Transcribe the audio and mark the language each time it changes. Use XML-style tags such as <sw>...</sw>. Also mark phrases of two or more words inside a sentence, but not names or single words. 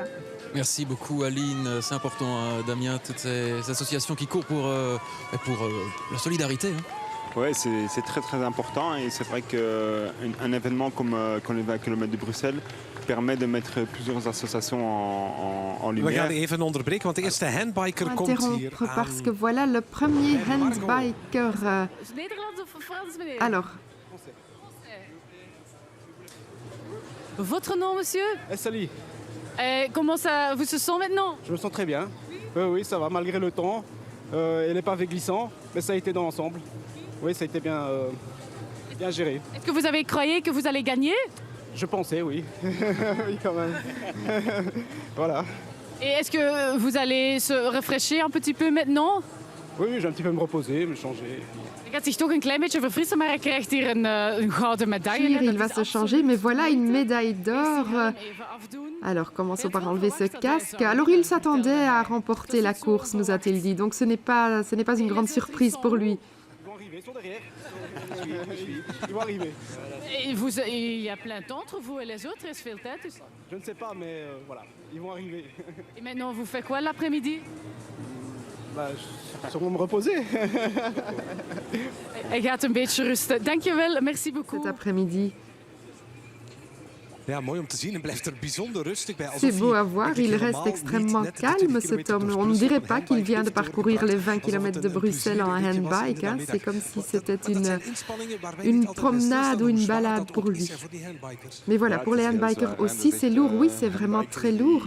<fr>Merci beaucoup Aline, c'est important Damien, toutes ces associations qui courent pour la solidarité. Hein. Oui, c'est très très important et c'est vrai qu'un événement comme les 20 km de Bruxelles permet de mettre plusieurs associations en lumière.</fr> <nl>We gaan even onderbreken, want de eerste handbiker komt hier aan.</nl> <fr>Parce que voilà le premier handbiker. Alors. Votre nom, monsieur? Sally. Comment ça vous se sent maintenant? Je me sens très bien. Oui, ça va, malgré le temps. Et les pavés glissants, mais ça a été dans l'ensemble. Oui, ça a été bien géré. Est-ce que vous avez croyé que vous allez gagner? Je pensais, oui. Oui, quand même. Voilà. Et est-ce que vous allez se rafraîchir un petit peu maintenant? Oui, je vais un petit peu me reposer, me changer.</fr> <nl>Il gaat zich toch een klein beetje verfrissen, maar hij krijgt hier een gouden medaille.</nl> <fr>Il va se changer, mais voilà une médaille d'or. Alors, commençons par enlever ce casque. Alors, il s'attendait à remporter la course, nous a-t-il dit. Donc, ce n'est pas une grande surprise pour lui. Ils vont arriver, ils sont derrière. Ils vont arriver. Et il y a plein d'entre vous et les autres, il reste</fr> <nl>veel tijd dus.</nl> <fr>Je ne sais pas, mais voilà, ils vont arriver. Et maintenant, vous faites quoi l'après-midi? Sûrement me reposer.</fr> <nl>Hij gaat een beetje rusten. Dankjewel,</nl> <fr>merci beaucoup. Cet après-midi.</fr> <nl>Ja, mooi om te zien. Hij blijft er bijzonder rustig bij.</nl> <fr>C'est beau à voir, il reste extrêmement calme cet homme. On ne dirait pas qu'il vient de parcourir les 20 km de Bruxelles en handbike. Hein. C'est comme si c'était une promenade ou une balade pour lui. Mais voilà, pour les handbikers aussi, c'est lourd. Oui, c'est vraiment très lourd.</fr>